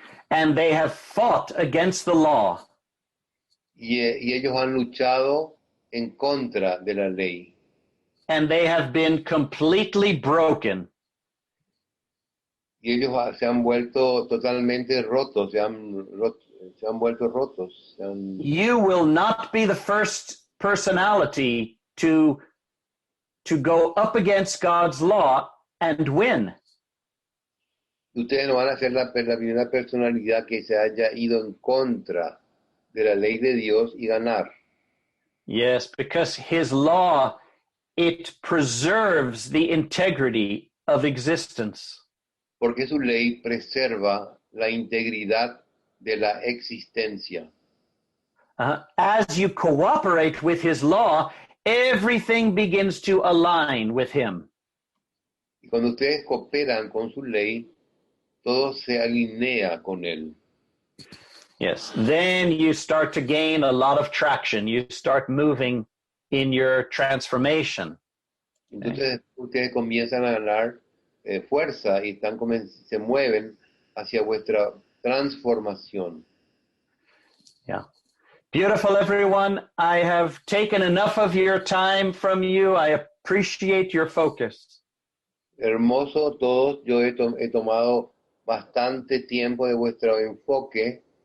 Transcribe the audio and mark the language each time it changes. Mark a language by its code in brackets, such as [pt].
[en] And they have fought against the law. [es] y ellos han luchado en contra de la ley. [en] And they have been completely broken. [es] Y ellos se han vuelto totalmente rotos, se han vuelto rotos. [en] You will not be the first personality to go up against God's law and win. [es] Ustedes no van a ser la primera personalidad que se haya ido en contra de la ley de Dios y ganar. [en] Yes, because his law, it preserves the integrity of existence. [es] Porque su ley preserva la integridad de la existencia. [en] As you cooperate with his law, everything begins to align with him. [es] Y cuando ustedes cooperan con su ley, todo se alinea con él. [en] Yes, then you start to gain a lot of traction. You start moving in your transformation. [es] Entonces ustedes comienzan a ganar fuerza y se mueven hacia vuestra transformación. [en] Yeah. Beautiful, everyone. I have taken enough of your time from you. I appreciate your focus. [es] Hermoso todos. Yo he tomado bastante tiempo de vuestro enfoque.